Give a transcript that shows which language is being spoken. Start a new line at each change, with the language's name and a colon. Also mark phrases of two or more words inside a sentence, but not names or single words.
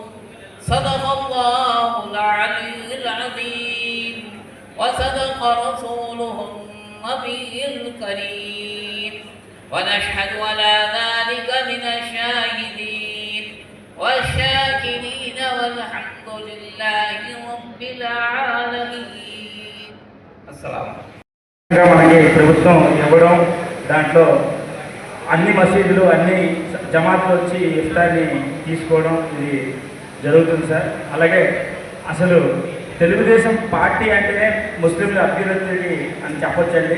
Arabic: صدق الله العلي العظيم وصدق رسوله النبي الكريم ونشهد على ذلك من الشاهدين والشاكرين والحمد لله رب العالمين. السلام.
Telugu: మనకి ప్రభుత్వం ఇవ్వడం దాంట్లో అన్ని మసీదులు అన్ని జమాతులు వచ్చి ఇఫ్తార్ని తీసుకోవడం ఇది జరుగుతుంది సార్. అలాగే అసలు తెలుగుదేశం పార్టీ అంటేనే ముస్లింల అభ్యున్నతి అని చెప్పొచ్చండి.